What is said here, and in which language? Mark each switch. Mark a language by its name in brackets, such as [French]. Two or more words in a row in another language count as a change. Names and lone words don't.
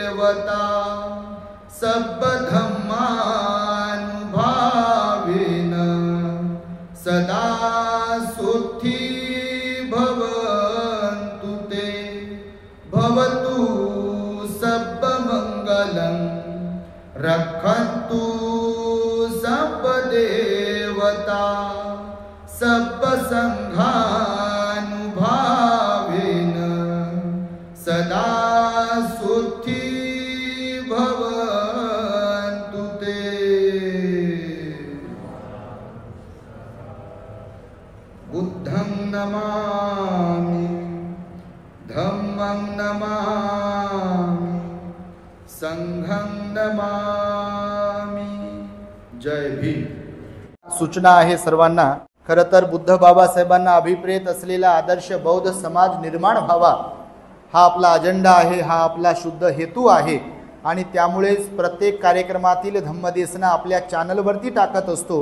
[Pali] देवता सब धम्मानुभावेन सदा सुखी भवन्तु ते भवतु सब मंगलं रक्षन्तु सब देवता सब संघानुभावेन सदा सुखी भवन्तु ते। बुद्धं नमामि धम्मं नमामि संघं नमामि। [Marathi] जय भीम। सूचना आहे सर्वांना, खरं तर बुद्ध बाबासाहेबांना अभिप्रेत असलेला आदर्श बौद्ध समाज निर्माण व्हावा हा आपला अजेंडा आहे, हा आपला शुद्ध हेतू आहे आणि त्यामुळेच प्रत्येक कार्यक्रमातील धम्मदेसना आपल्या चॅनलवरती टाकत असतो।